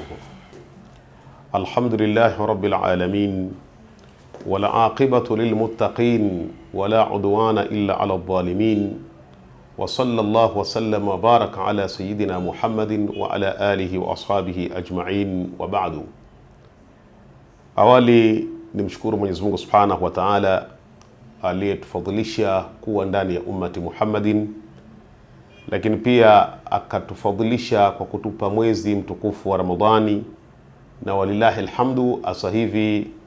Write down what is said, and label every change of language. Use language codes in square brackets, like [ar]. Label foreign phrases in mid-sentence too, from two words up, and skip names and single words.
[ar] الحمد لله رب العالمين، والعاقبة للمتقين، ولا عدوان إلا على الظالمين، وصلى الله وسلم وبارك على سيدنا محمد وعلى آله وأصحابه أجمعين، وبعد. [sw] Awali nimshukuru Mwenyezi Mungu [ar] سبحانه وتعالى [sw] aliyetufadhilisha kuwa ndani ya ummati Muhammadin, lakini pia akatufadhilisha kwa kutupa mwezi mtukufu wa Ramadhani, na [ar] ولله الحمد [sw] asa hivi